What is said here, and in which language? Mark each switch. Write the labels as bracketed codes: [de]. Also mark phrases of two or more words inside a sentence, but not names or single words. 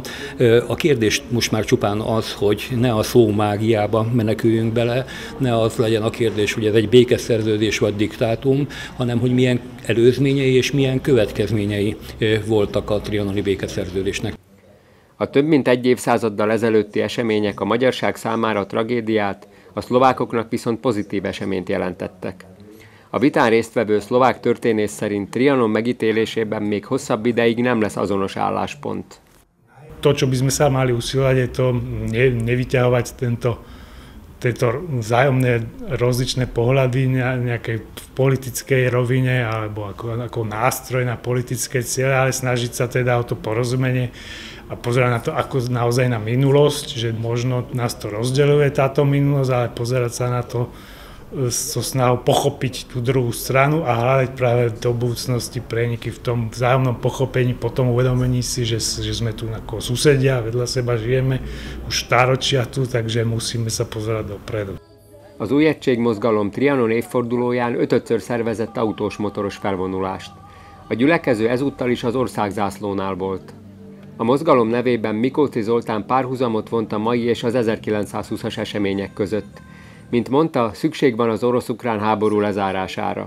[hu] A kérdés most már csupán az, hogy ne a szó mágiába meneküljünk bele, ne az legyen a kérdés, hogy ez egy békeszerződés vagy diktátum, hanem hogy milyen előzményei és milyen következményei voltak a trianoni békeszerződésnek. A több mint egy évszázaddal ezelőtti események a magyarság számára tragédiát, a szlovákoknak viszont pozitív eseményt jelentettek. A vitán résztvevő szlovák történész szerint Trianon megítélésében még hosszabb ideig nem lesz azonos álláspont. [sk] To, čo by sme sa mali usilovať, je to nevyťahovať tieto vzájomné rozličné pohľady nejakej politickej rovine alebo ako nástroj na politické ciele, ale snažiť sa teda o to porozumenie a pozerať na to ako naozaj na minulosť, že možno nás to rozdeľuje táto minulosť, ale pozerať sa na to so snahou pochopiť tú druhú stranu a hľadať práve do budúcnosti preniky v tom vzájomnom pochopení, potom uvedomení si, že sme tu ako susedia, vedľa seba žijeme už stáročia tu, takže musíme sa pozerať dopredu. [hu] Az új egységmozgalom Trianon évfordulóján 5-ször szervezett autós motoros felvonulást. A gyülekező ezúttal is az országzászlónál volt. A mozgalom nevében Mikóczy Zoltán párhuzamot vont a mai és az 1920-as események között. Mint mondta, szükség van az orosz-ukrán háború lezárására.